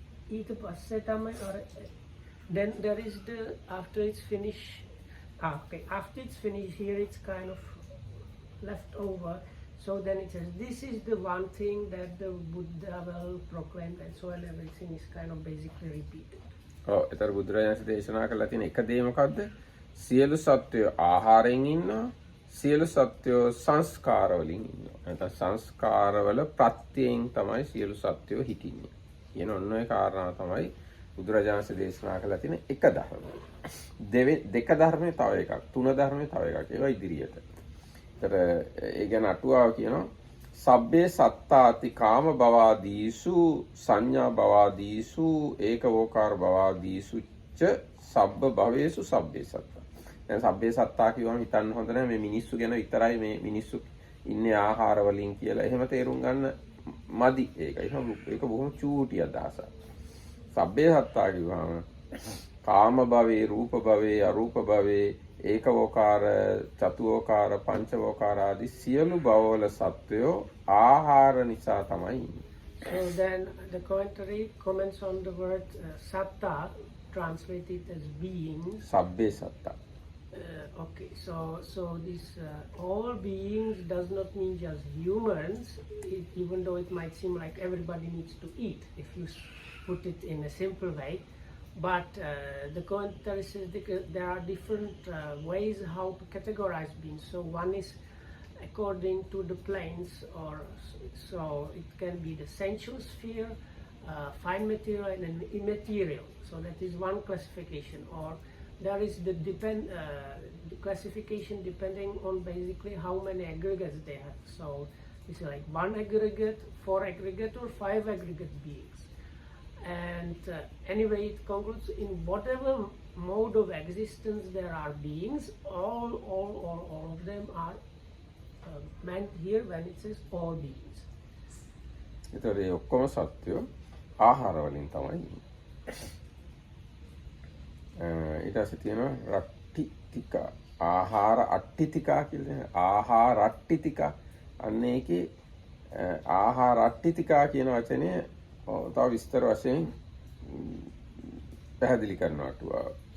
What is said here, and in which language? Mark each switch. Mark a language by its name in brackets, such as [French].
[Sinhala] ඊට පස්සේ තමයි [English] then there is the after it's finished. Okay, after it's finished here it's kind of left over. So then it says this is the one thing that the Buddha will proclaim, and so on. Everything is kind of basically repeated. [Sinhala] ඒතර බුදුරජාණන් දේශනා කළා තියෙන එක දේ මොකද්ද? සියලු සත්වයෝ ආහාරයෙන් ඉන්නවා. සියලු සත්වයෝ සංස්කාර වලින් ඉන්නවා. නැත්නම් සංස්කාරවල ප්‍රත්‍යයෙන් තමයි සියලු සත්වයෝ හිටින්නේ. කියන ඔන්න ඔය කාරණා තමයි බුදුරජාණන් දේශනා කළා තියෙන එක ධර්මය. දෙක ධර්මයේ තව එකක්, තුන ධර්මයේ තව එකක්. ඒවා ඉදිරියට. ඒතර ඒ ගැන අටුවාව කියනවා [Pali] සබ්බේ සත්තාති කාම භවාදීසු සංඥා භවාදීසු ඒකවෝකාර භවාදීසු ච සබ්බ භවේසු සබ්බේ සත්තා. [Sinhala] දැන් සබ්බේ සත්තා කියවම හිතන්න හොඳ නැහැ මේ මිනිස්සු ගැන විතරයි මේ මිනිස්සු ඉන්නේ ආහාර වලින් කියලා. එහෙම තේරුම් ගන්න මදි. ඒක බොහොම චූටි අදහසක්. සබ්බේ සත්තා කියවම කාම භවේ, රූප භවේ, අරූප භවේ, ඒකවෝකාර, චතුවෝකාර, පංචවෝකාර ආදී සියලු භවවල සත්වයෝ ආහාර නිසා තමයි ඉන්නේ. [English] So then the commentary comments on the word satta, translated as beings. [Pali] සබ්බේ සත්තා. [English] Okay, so this all beings does not mean just humans, even though it might seem like everybody needs to eat if you put it in a simple way. But the commentary says there are different ways how to categorize beings. So one is according to the planes, or so it can be the sensual sphere, fine material, and then immaterial. So that is one classification. Or there is the classification depending on basically how many aggregates they have. So it's like 1 aggregate, 4 aggregate, or 5 aggregate beings. And anyway, it concludes in whatever mode of existence there are beings, all of them are meant here when it says all beings. [Sinhala] ඒතර ඒ ඔක්කොම සත්‍යෝ ආහාර වලින් තමයි ඉන්නේ. ඊට පස්සේ තියෙනවා රට්ටිතිකා. ආහාර අට්ටිතිකා කියලා. ආහාර රට්ටිතිකා. අන්න ඒකේ ආහාර රට්ටිතිකා කියන වචනේ තව විස්තර වශයෙන් පැහැදිලි කරනවා අටුවාව.